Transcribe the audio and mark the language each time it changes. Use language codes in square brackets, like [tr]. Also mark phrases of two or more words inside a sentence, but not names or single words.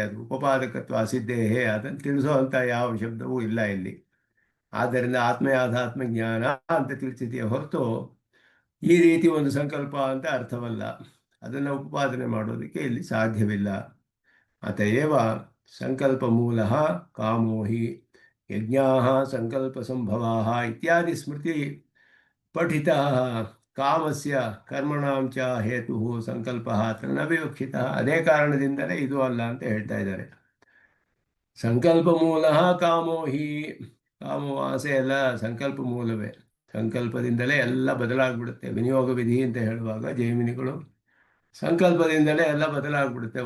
[kn] ಅದು [sa] ಉಪಪಾದಕತ್ವ ಅಸಿದ್ಧೇಹೇ, [kn] ಅದನ್ನು ತಿಳಿಸುವಂಥ ಯಾವ ಶಬ್ದವೂ ಇಲ್ಲ ಇಲ್ಲಿ. ಆದ್ದರಿಂದ ಆತ್ಮಯಾಥಾತ್ಮ ಜ್ಞಾನ ಅಂತ ತಿಳಿಸಿದೆಯೇ ಹೊರತು ಈ ರೀತಿ ಒಂದು ಸಂಕಲ್ಪ ಅಂತ ಅರ್ಥವಲ್ಲ. ಅದನ್ನು ಉಪಪಾದನೆ ಮಾಡೋದಕ್ಕೆ ಇಲ್ಲಿ ಸಾಧ್ಯವಿಲ್ಲ. [sa] ಅತಏವ ಸಂಕಲ್ಪ ಮೂಲ ಕಾಮೋ ಹಿ ಯಜ್ಞಾ ಸಂಕಲ್ಪ ಸಂಭವಾ ಇತ್ಯಾದಿ ಸ್ಮೃತಿ ಪಠಿತ ಕಾಮಸ್ಯ ಕರ್ಮಣಾಂ ಚ ಹೇತು ಸಂಕಲ್ಪ ಅತ್ರ ನ ವಿವಕ್ಷಿತ. [kn] ಅದೇ ಕಾರಣದಿಂದಲೇ ಇದು ಅಲ್ಲ ಅಂತ ಹೇಳ್ತಾ ಇದ್ದಾರೆ. [sa] ಸಂಕಲ್ಪ ಮೂಲ ಕಾಮೋ ಹಿ, [kn] ಕಾಮೋ ಆಸೆ ಎಲ್ಲ ಸಂಕಲ್ಪ ಮೂಲವೇ. ಸಂಕಲ್ಪದಿಂದಲೇ ಎಲ್ಲ ಬದಲಾಗ್ಬಿಡುತ್ತೆ. ವಿನಿಯೋಗ ವಿಧಿ ಅಂತ ಹೇಳುವಾಗ ಜೈಮಿನಿಗಳು ಸಂಕಲ್ಪದಿಂದಲೇ ಎಲ್ಲ ಬದಲಾಗ್ಬಿಡುತ್ತೆ.